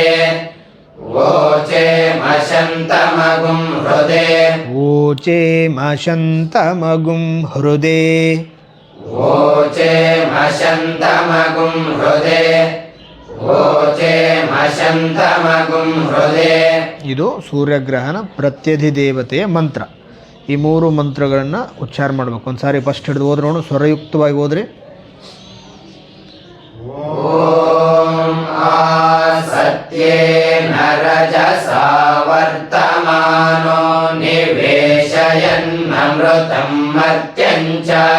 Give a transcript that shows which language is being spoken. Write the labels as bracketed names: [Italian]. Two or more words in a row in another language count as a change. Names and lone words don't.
[Sanskrit] ವೋಚೆ ಮಶಂತಮಗುಂ ಹೃದೆ. ವೋಚೆ ಮಶಂತಮಗುಂ ಹೃದೆ. ವೋಚೆ ಮಶಂತಮಗುಂ ಹೃದೆ. ವೋಚೆ ಮಶಂತಮಗುಂ ಹೃದೆ. [Kannada] ಇದು ಸೂರ್ಯಗ್ರಹಣ ಪ್ರತ್ಯಧಿದೇವತೆಯ ಮಂತ್ರ. ಈ ಮೂರು ಮಂತ್ರಗಳನ್ನು ಉಚ್ಚಾರ ಮಾಡಬೇಕು. ಒಂದು ಸಾರಿ ಫಸ್ಟ್ ಹಿಡಿದು ಹೋದ್ರೋಣ, ಸ್ವರಯುಕ್ತವಾಗಿ ಹೋದ್ರಿ. [Sanskrit] ಓಂ ಆಸತ್ಯೇನ ರಜಸಾ ವರ್ತಮಾನೋ ನಿವೇಶಯನ್ನಮೃತಂ ಮರ್ತ್ಯಂಚ.